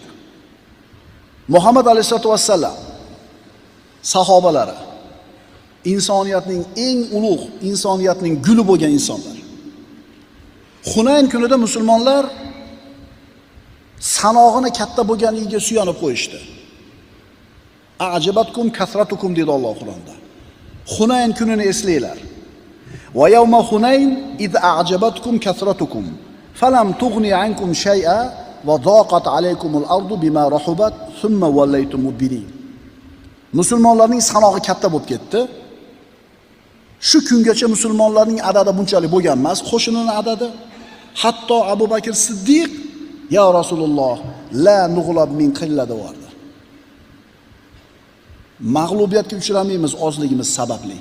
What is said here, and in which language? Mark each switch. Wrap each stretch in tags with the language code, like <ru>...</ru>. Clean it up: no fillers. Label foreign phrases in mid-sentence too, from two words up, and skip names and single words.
<uz>Muhammad</uz> <ar>عليه الصلاة والسلام</ar> <uz>sahobalari insoniyatning eng ulug', insoniyatning guli bo'lgan insonlar. Hunayn kunida musulmonlar sanog'ini katta bo'lganiga suyanib qo'yishdi.</uz> <ar>أعجبتكم كثرتكم</ar> <uz>dedi Alloh Qur'onda. Hunayn kunini eslanglar.</uz> <ar>ويوم حنين إذ أعجبتكم كثرتكم فلم تغن عنكم شيئا وضاقت عليكم الأرض بما رحبت ثم وليتم مدبرين.</ar> <uz>Musulmonlarning sanog'i katta bo'lib ketdi. Shu kungacha musulmonlarning adadi bunchalik bo'lgan emas, qo'shinining adadi.</uz> <ar>Hatto Abu Bakr Siddiq يا رسول الله لا نغلب من قلة vardi.</ar> <uz>Mag'lubiyatga uchramaymiz ozligimiz sababli.</uz>